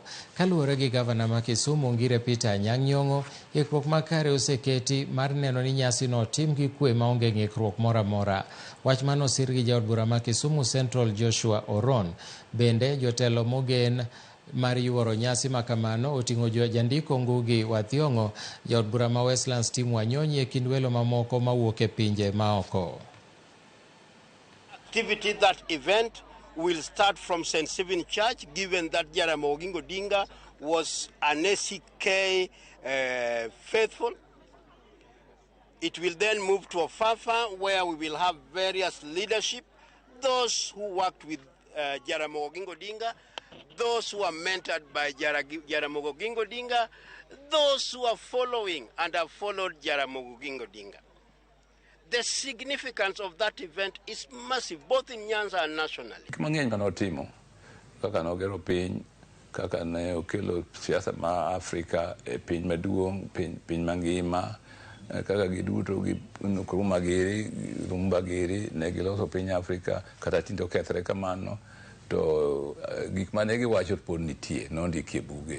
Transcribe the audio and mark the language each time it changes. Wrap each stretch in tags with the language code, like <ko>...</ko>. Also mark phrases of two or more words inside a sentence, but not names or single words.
<luo>Kaluwore gi gavana ma Kisumo Ngire Peter Anyang' Nyong'o, ikruok makare oseketi mar neno ni nyasi no tim gi kwe maonge ng'ikruok moro amora. Wach mano osir gi jaod bura ma Kisumu Central Joshua Oron. Bende jotelo mogen mar yuoro nyasi makamano oting'o jandiko Ngugi wa Thiong'o, jaod bura ma Westlands Tim Wanyonyi e kind welo mamoko mawuok e pinje maoko.</luo> <en>Activity that event will start from St. Stephen Church, given that Jaramogi Oginga Odinga was an ACK faithful. It will then move to Ofafa, where we will have various leadership, those who worked with Jaramogi Odinga, those who are mentored by Jaramogi Odinga, those who are following and have followed Jaramogi Odinga. The significance of that event is massive, both in Nyanza and nationally.</en> <luo>Manyien kanotimo, kaka nogero piny, kaka ne okelo siasa ma Afrika e piny maduong', piny mangima, kaka giduto rumbagiri ne giloso piny Afrika, kata tindo kethre kamano, to gik mane giwacho pod nitie, nondiki e buge.</luo>